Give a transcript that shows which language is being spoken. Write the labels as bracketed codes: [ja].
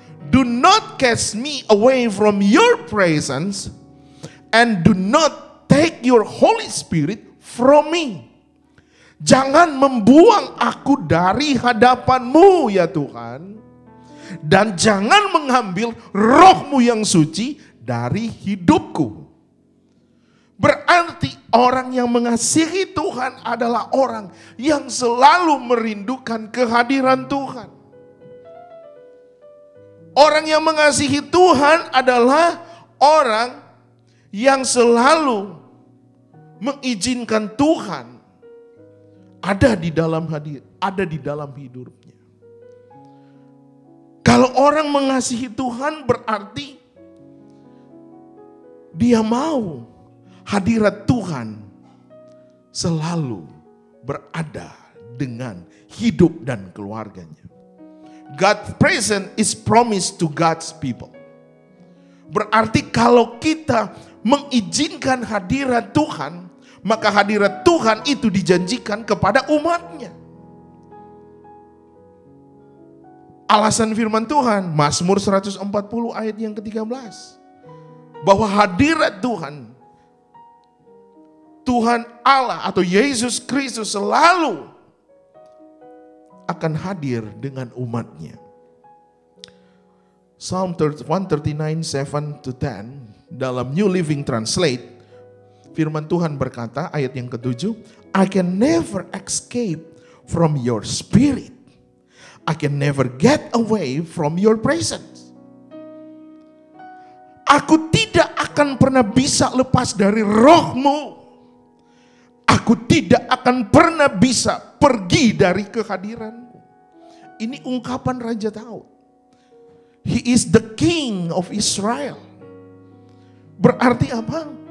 [en] Do not cast me away from your presence, and do not take your Holy Spirit from me. [id] Jangan membuang aku dari hadapan-Mu ya Tuhan. Dan jangan mengambil roh-Mu yang suci dari hidupku. Berarti orang yang mengasihi Tuhan adalah orang yang selalu merindukan kehadiran Tuhan. Orang yang mengasihi Tuhan adalah orang yang selalu mengizinkan Tuhan ada di dalam hidupnya. Kalau orang mengasihi Tuhan berarti dia mau hadirat Tuhan selalu berada dengan hidup dan keluarganya. [en] God's presence is promised to God's people. [id] Berarti kalau kita mengizinkan hadirat Tuhan, maka hadirat Tuhan itu dijanjikan kepada umatnya. Alasan firman Tuhan, Mazmur 140 ayat yang ke-13. Bahwa hadirat Tuhan Allah atau Yesus Kristus selalu akan hadir dengan umatnya. [en] Psalm 139, 7-10 dalam New Living Translate, [id] firman Tuhan berkata ayat yang ke-7, [en] I can never escape from your spirit. I can never get away from your presence. [id] Aku tidak akan pernah bisa lepas dari roh-Mu. Aku tidak akan pernah bisa pergi dari kehadiran-Mu. Ini ungkapan Raja Daud. [en] He is the king of Israel. [id] Berarti apa?